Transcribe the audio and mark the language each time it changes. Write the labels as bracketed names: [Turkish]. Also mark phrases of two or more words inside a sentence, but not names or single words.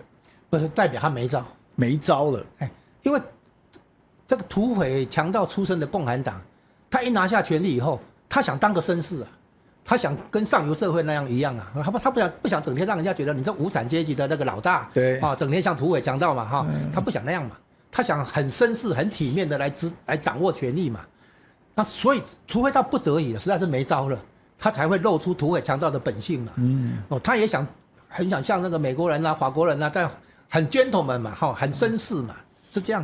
[Chinese] 不是代表他沒招了。因為這個土匪強盜出身的共產黨，他一拿下權力以後，他想當個紳士啊。他想跟上游社會那樣一樣啊，他不想整天讓人家覺得你這無產階級的那個老大，對啊，整天像土匪強盜嘛哈，他不想那樣嘛，他想很紳士、很體面的來掌握權力嘛。那所以，除非到不得已了，實在是沒招了，他才會露出土匪強盜的本性嘛。他也很想像那個美國人啊、法國人啊，但很 gentleman 嘛，很紳士嘛，是這樣。